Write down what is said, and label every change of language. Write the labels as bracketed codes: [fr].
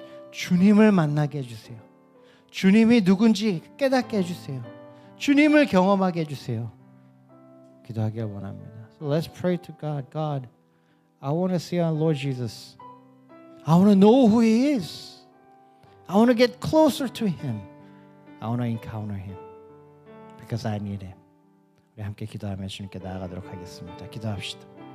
[ko] 주님을 만나게 해주세요. 주님이 누군지 깨닫게 해주세요. 주님을 경험하게 해주세요. 기도하길 원합니다. [en] So let's pray to God. God, I want to see our Lord Jesus. I want to know who He is. I want to get closer to Him. I want to encounter Him. Because I need Him. [ko] 우리 함께 기도하며 주님께 나아가도록 하겠습니다. 기도합시다.